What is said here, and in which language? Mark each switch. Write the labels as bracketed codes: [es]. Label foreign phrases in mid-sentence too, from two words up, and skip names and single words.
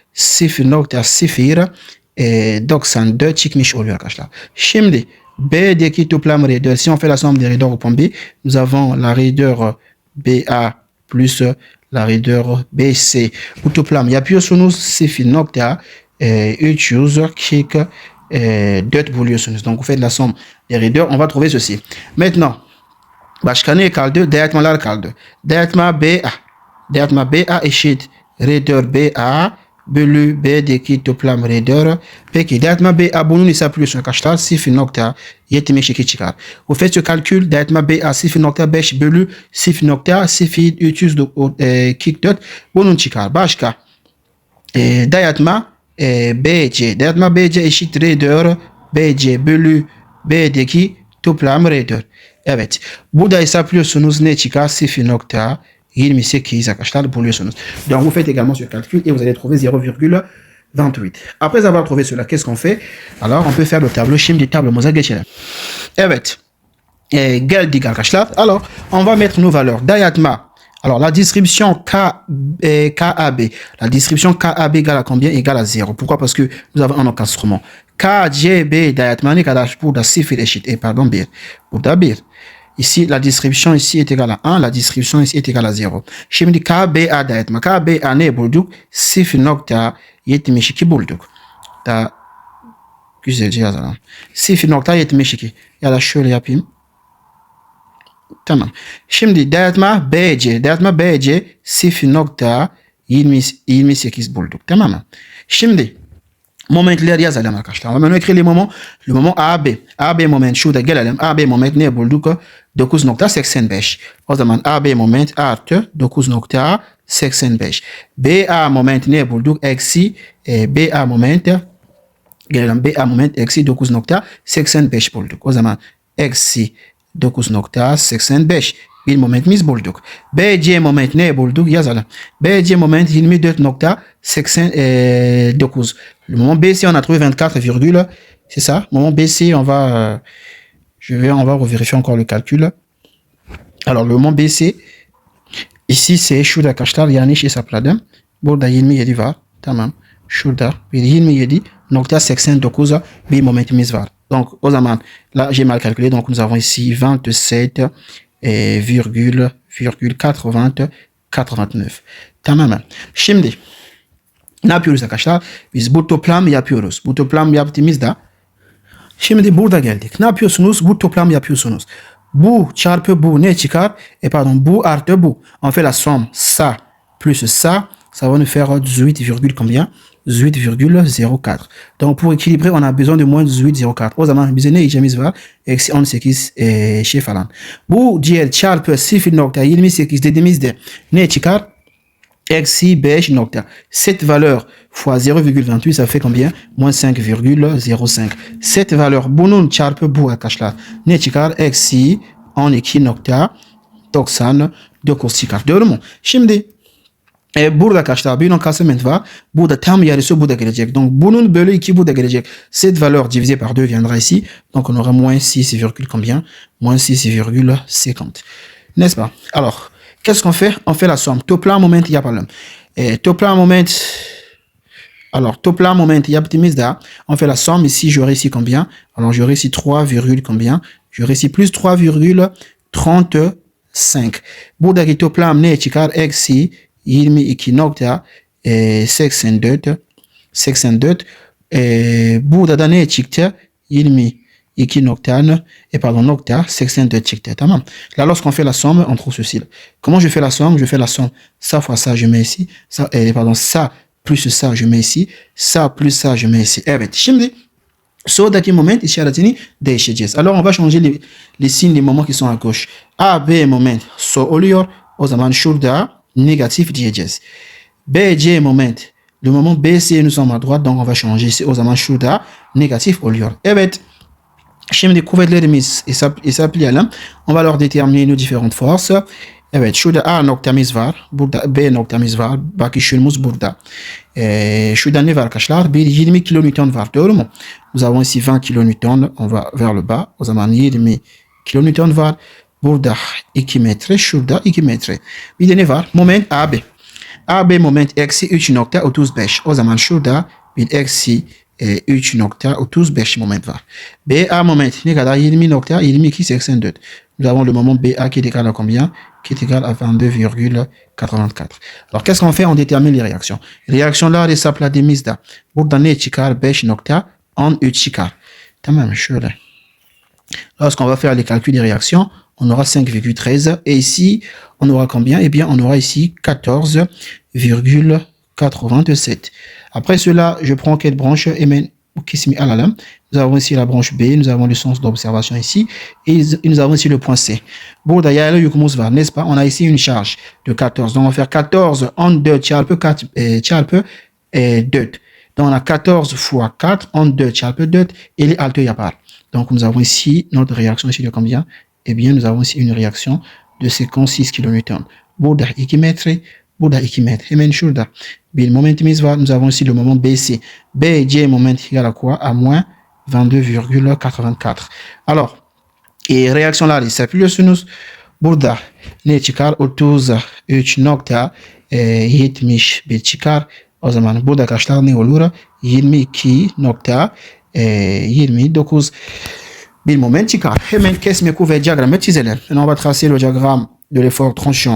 [tr] 0.094 çıkmış oluyor arkadaşlar. Şimdi B'deki toplam raideur, [fr] si on fait la somme des raideurs au point B, nous avons la raideur BA plus la raideur BC. [tr] Bu toplam yapıyorsunuz 0.344 buluyorsunuz. [fr] Donc vous faites la somme des raideurs, on va trouver ceci. Maintenant, [tr] başka ne kaldı? Dağıtmalar kaldı. Dağıtma BA. Dağıtma BA eşit raideur BA bölü B'deki toplam raideur. Peki dağıtma BA bunun hesaplıyorsun arkadaşlar 0.72 çıkar. [fr] Vous faites ce calcul, [tr] dağıtma BA 0.5 bölü 0.0344 bunun çıkar. Başka dağıtma BC. Dağıtma BC eşit raideur BC bölü B'deki toplam raideur. Evet. Burada hesaplıyorsunuz ne çıkar? 0.28 arkadaşlar buluyorsunuz. [fr] Donc vous faites également ce calcul et vous allez trouver 0,28. Après avoir trouvé cela, qu'est-ce qu'on fait? Alors on peut faire le tableau. [tr] Şimdi tablomuza geçelim. Evet. Geldik arkadaşlar. [fr] Alors on va mettre nos valeurs. [tr] Dayatma. [fr] Alors la distribution KAB. La distribution KAB égale à combien? Égale à 0. Pourquoi? Parce que nous avons un encastrement. [tr] KCB dayatma ne kadar? Burada 0 eşit. Pardon 1. Burada 1. [fr] Ici, la distribution ici est égale à 1, la distribution ici est égale à 0. [tr] Şimdi KBA dağıtma. KBA ne bulduk? 0.72 bulduk. Daha güzelce yazalım. 0.72. Ya da şöyle yapayım. Tamam. Şimdi dağıtma BC. Dağıtma BC 0.28 bulduk. Tamam mı? Şimdi momentler yazalım arkadaşlar. [fr] On va écrire les moments. Le moment AB. [tr] AB moment şurada gelelim. AB moment ne bulduk? 9.85. O zaman AB moment artı 9.85. BA moment ne bulduk? Eksi BA moment gelelim. BA moment eksi 9.85 bulduk. O zaman eksi 9.85 bir momentimiz bulduk. BC moment ne bulduk? Yazalım. BC moment 24.89. [fr] Le moment BC, on a trouvé 24, c'est ça. Moment BC, on va revérifier encore le calcul. Alors, le moment BC, ici, c'est [tr] şurada arkadaşlar yanlış hesapladım. Burada 27 var. Tamam. Şurada bir 27.89 bir momentimiz var. Donc, o zaman, [fr] là, j'ai mal calculé. Donc, nous avons ici 27,89. [tr] Tamam. Şimdi ne yapıyoruz arkadaşlar? Biz bu toplam yapıyoruz. Bu toplam yaptığımızda şimdi burada geldik. Ne yapıyorsunuz? Bu toplam yapıyorsunuz. Bu çarpı bu ne çıkar? Pardon, bu artı bu. [fr] On fait la somme. Ça plus ça, ça va nous faire 18, combien? 18,04. Donc pour équilibrer, on a besoin de moins 18,04. [tr] O zaman bize ne işimiz var? Eksi 18 şey falan. Bu diğer çarpı 0.28 dediğimizde ne çıkar? Eksi 5 nokta. [fr] Cette valeur fois 0,28, ça fait combien? Moins 5,05. Cette valeur, [tr] bunun çarpı bu arkadaşlar. Ne çıkar? Eksi 12.99 çıkar. Doğru mu? Şimdi burada arkadaşlar bir encasement var. Burada tam yarısı burada gelecek. Donc bunun bölü 2 burada gelecek. [fr] Cette valeur divisée par 2 viendra ici. Donc on aura moins 6, combien? Moins 6,50. N'est-ce pas? Alors, qu'est-ce qu'on fait? On fait la somme. [tr] Toplam moment yapalım. Toplam moment. [fr] Alors, [tr] toplam moment yaptığımızda [fr] on fait la somme. Ici, j'aurai ici combien? Alors, j'aurai ici 3, combien? J'aurai ici plus 3,35. [tr] Buradaki toplam ne çıkar? Eksi 22.84. Burada da ne çıktı? 82 çıktı. Tamam. [fr] Là, lorsqu'on fait la somme, on trouve ceci. Comment je fais la somme? Je fais la somme. Ça fois ça, je mets ici. Ça, ça plus ça, je mets ici. Ça plus ça, je mets ici. [tr] Evet. Şimdi soldaki moment işaretini değişeceğiz. [fr] Alors, on va changer les signes des moments qui sont à gauche. [tr] A, B moment so oluyor. O zaman şurada négatif diyeceğiz. B, C moment. [fr] Le moment B, C, nous sommes à droite. Donc, on va changer ici. [tr] O zaman şurada négatif oluyor. Evet. Şimdi kuvvetlerimiz hesaplayalım. [fr] On va leur déterminer nos différentes forces. [tr] Evet, şurada A noktamız var. Burada B noktamız var. Bakışımız burada. Şurada ne var arkadaşlar? Bir 20 kilonewton var. Doğru mu? [fr] Nous avons ici 20 kilonewton. On va vers le bas. [tr] O zaman 20 kilonewton var. burada 2 metre, şurada 2 metre. Bir de ne var? Moment AB. AB moment eksi 3.35. O zaman şurada bir eksi 3.35 moment var. BA moment ne kadar? 20.2284. [fr] Nous avons le moment BA qui est égal à combien? Qui est égal à 22,84. Alors, qu'est-ce qu'on fait? On détermine les réactions. [tr] Reaksiyonlar hesapladığımızda burada ne çıkar? 5.13 çıkar. Tamam, şöyle. [fr] Lorsqu'on va faire les calculs des réactions, on aura 5,13. Et ici, on aura combien? Eh bien, on aura ici 14,87. Après cela, je prends quelle branche? Et nous avons ici la branche B, nous avons le sens d'observation ici, et nous avons ici le point C. Bon, d'ailleurs, n'est-ce pas? On a ici une charge de 14. Donc, on va faire 14 en 2, 4, 2. Donc, on a 14 fois 4 en 2, 2, et les altes, il y a pas. Donc, nous avons ici notre réaction ici de combien? Eh bien, nous avons ici une réaction de 56 kN. [tr] Burada 2 metre, burada 2 metre. [fr] Et même chose, nous avons ici le moment BC. BJ moment égal à quoi? À moins 22,84. Alors, et réaction là, c'est plus nous. [tr] Burada ne çıkar? 33.71 çıkar. O zaman burada kaçlar ne olur? 22.29 bir moment çıkar. Hemen kesme kuvvet diyagramı çizelim. [fr] On va tracer le diagramme de l'effort tranchant.